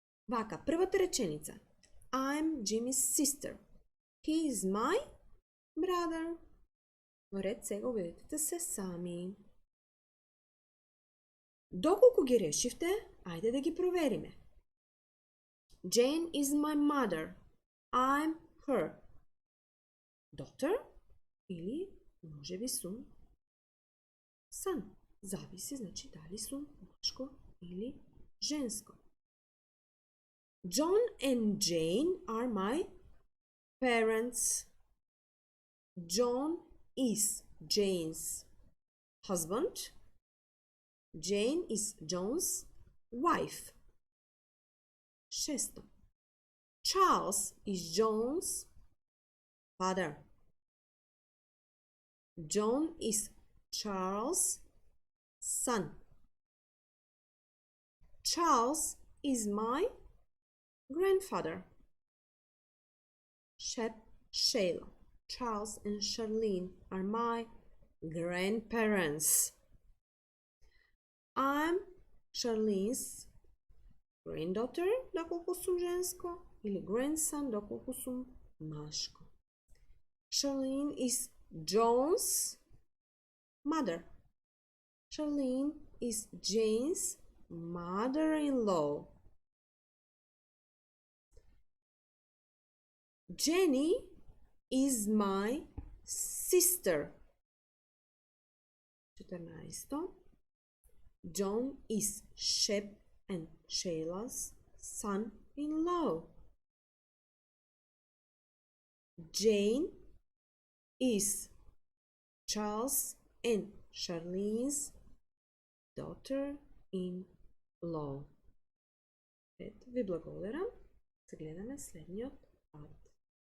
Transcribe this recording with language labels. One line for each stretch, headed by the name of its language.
Macedonian: Вака, првата реченица.
English: I'm Jimmy's sister. He is my brother.
Macedonian: Во ред, сега убедете се сами. Доколку ги решивте, ајде да ги провериме.
English: Jane is my mother. I'm her daughter
Macedonian: или можеби сум
English: son.
Macedonian: Зависи, значи дали сум машко или женско.
English: John and Jane are my parents. John is Jane's husband. Jane is John's wife. Шесто. Charles is John's father. John is Charles' son. Charles is my grandfather. Shep, Shayla, Charles and Charlene are my grandparents. I'm Charlene's granddaughter,
Macedonian: доколку сум женско,
English: или grandson,
Macedonian: доколку сум машко.
English: Charlene is John's mother. Charlene is Jane's mother-in-law. Jenny is my sister. 14. John is Shep and Shayla's son-in-law. Jane is Charles and Charlene's daughter-in-law.
Macedonian: Ви благодарам. Се гледаме следниот пат.